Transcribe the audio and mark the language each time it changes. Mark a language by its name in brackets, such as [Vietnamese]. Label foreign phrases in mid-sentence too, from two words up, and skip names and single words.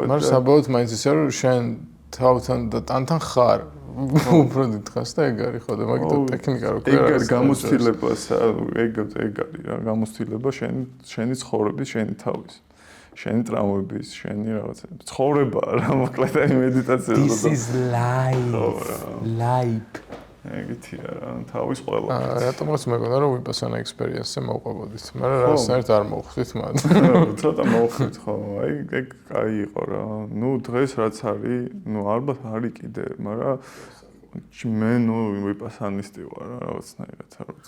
[Georgian] მაგრამ საბოლოოდ მაინც ისე რომ შენ თავთან და ტანთან ხარ. უფრო დიდხანს და ეგ არის ხო და მაგითო ტექნიკა რო ქვია. ეგ არის გამოცდილებას, ეგ არის რა, გამოცდილება შენი ცხოვრების, შენი თავის. შენი ტრამვების, შენი რაღაცა ცხოვრება რა მოკლედ აი მედიტაცია [English] This is life. [Georgian] ეგეთია რა, თავის ყველა. რატომაც მეგონა რომ ვიპასანა ექსპერიენსზე მოვყვებოდით, მაგრამ რაღაცნაირად არ მოვხვდით მათ. ცოტა მოვხვდით ხო, აი ეგ კაი იყო რა. ნუ დღეს რაც არის, ნუ ალბათ არის კიდე, მაგრამ მე ნუ ვიპასანისტი ვარ რა რაღაცნაირად არ ვიცი.